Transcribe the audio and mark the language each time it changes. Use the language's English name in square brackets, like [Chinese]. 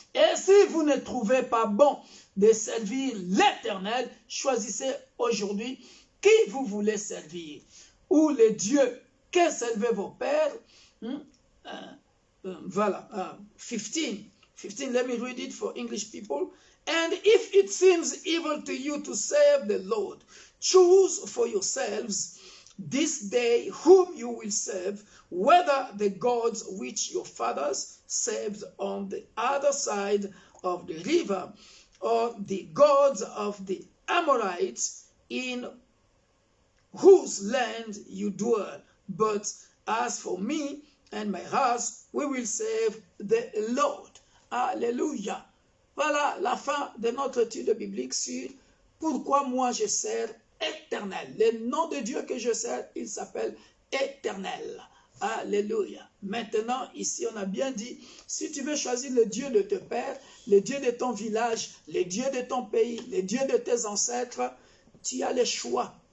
[French] Et si vous ne trouvez pas bon de servir l'Éternel, choisissez aujourd'hui qui vous voulez servir. Ou le Dieu que servaient vos pères. Voilà. [English] 15, let me read it for English people. And if it seems evil to you to serve the Lord, choose for yourselves this day whom you will serve, whether the gods which your fathers served on the other side of the river, or the gods of the Amorites in whose land you dwell. But as for me and my house, we will serve the Lord. [French] Alléluia. Voilà la fin de notre étude biblique sur pourquoi moi je sers Éternel. Le nom de Dieu que je sers, il s'appelle Éternel. Alléluia. Maintenant, ici, on a bien dit, si tu veux choisir le Dieu de tes pères, le Dieu de ton village, le Dieu de ton pays, le Dieu de tes ancêtres, tu as le choix.